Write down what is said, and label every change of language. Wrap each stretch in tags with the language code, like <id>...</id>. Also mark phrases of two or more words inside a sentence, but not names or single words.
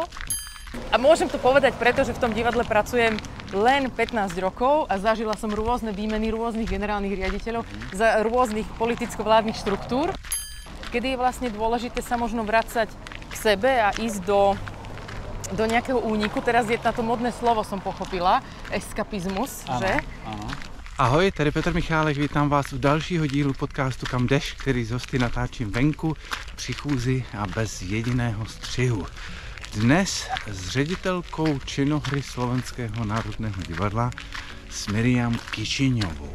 <sk>A môžem to povedať preto, že v tom divadle pracujem len 15 rokov a zažila som rôzne výmeny rôznych generálnych riaditeľov za rôznych politicko-vládnych štruktúr, kedy je vlastne dôležité sa možno vracať k sebe a ísť do nejakého úniku. Teraz je na to modné slovo, som pochopila, eskapizmus,</sk> <cs>ano, že? Ano. Ahoj, tady Petr Michálek, vítám vás u dalšího dílu podcastu Kam jdeš, který z hosty natáčím venku, při chůzi a bez jediného střihu. Dnes s ředitelkou činohry Slovenského národného divadla s Miriam Kičiňovou.</cs>